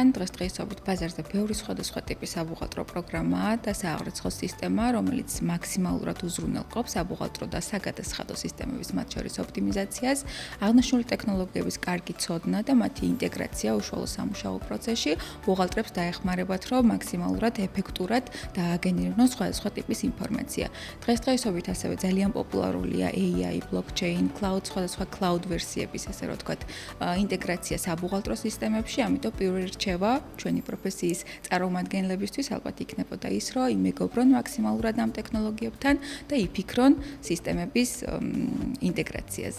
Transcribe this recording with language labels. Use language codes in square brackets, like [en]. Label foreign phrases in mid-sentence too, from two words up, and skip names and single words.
[ka] დღესდღეობით ბაზარზე ბევრი სხვადასხვა ტიპის საბუღალტრო პროგრამაა და სააღრიცხვო სისტემა, რომელიც მაქსიმალურად უზრუნველყოფს საბუღალტრო და საგადასახადო სისტემების მათ შორის ოპტიმიზაციას, აღნიშნული ტექნოლოგიების კარგი ცოდნა და მათი ინტეგრაცია უშუალო სამუშაო პროცესში ბუღალტრებს დაეხმარებათ, რომ მაქსიმალურად ეფექტურად დააგენერირონ სხვადასხვა ტიპის ინფორმაცია. დღესდღეობით ასევე ძალიან პოპულარულია [en] AI, blockchain, cloud, [ka] სხვადასხვა cloud ვერსიების, ასე რომ ვთქვათ, ინტეგრაცია საბუღალტრო სისტემებში, ამიტომ პირველი რჩევა ჩვენი პროფესიის წარმომადგენლებისთვის ალბათ იქნებოდა ის, რომ იმეგობრონ მაქსიმალურად ამ ტექნოლოგიებთან და იფიქრონ სისტემების ინტეგრაციაზე.